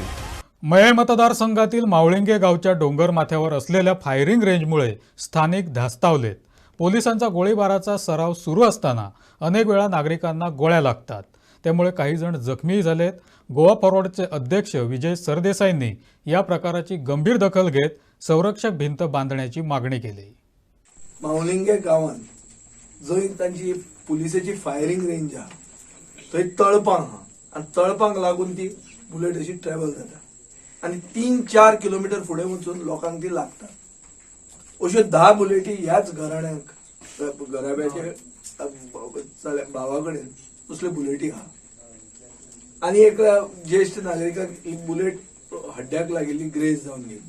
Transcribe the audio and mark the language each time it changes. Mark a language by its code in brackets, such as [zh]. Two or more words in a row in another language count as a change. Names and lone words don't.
[mr] मये मतदारसंघातील मावळिंगे गावच्या डोंगर माथ्यावर असलेल्या फायरिंग रेंजमुळे स्थानिक धास्तावलेत. पोलिसांचा गोळीबाराचा सराव सुरू असताना अनेक वेळा नागरिकांना गोळ्या लागतात. त्यामुळे काही जण जखमीही झालेत. गोवा फॉरवर्डचे अध्यक्ष विजय सरदेसाईंनी या प्रकाराची गंभीर दखल घेत संरक्षक भिंत बांधण्याची मागणी केली. [kok] मावलिंगे गांवांत जंय तांची पुलिसाची [en] firing range [kok] आहा थंय तळपां आहा आनी तळपांक लागून ती बुलेट अशी ट्रॅव्हल जाता आनी 3-4 किलोमीटर फुडें वचून लोकांक ती लागता. अश्यो 10 बुलेटी ह्याच घराण्याक घराब्याचे भावा कडेन असल्यो बुलेटी आहा आनी एक ज्येष्ठ नागरिकाक ही बुलेट हड्ड्याक लागिल्ली ग्रेज जावन गेली.